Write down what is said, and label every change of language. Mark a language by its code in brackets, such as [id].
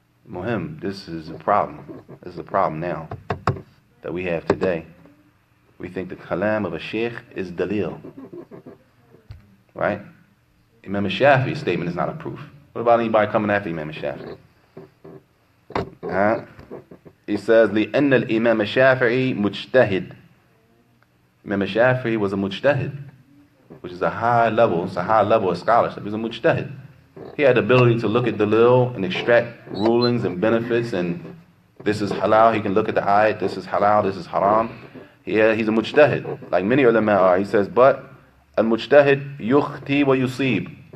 [en] Muhim, this is a problem. This is a problem now that we have today. We think the kalam of a sheikh is dalil. Right? Imam al-Shafi'i's statement is not a proof. What about anybody coming after Imam al-Shafi'i? He says, [ar] لِأَنَّ الْإِمَامَ الشَّافِعِي مُجْتَهِدٌ. [en] Imam al-Shafi'i was a mujtahid, which is a high level of scholarship. He was a mujtahid. He had the ability to look at dalil and extract rulings and benefits, and this is halal, he can look at the ayat, this is halal, this is haram. He's a mujtahid, like many ulama are. He says, but [ar] al-mujtahid yukhti wa yusib.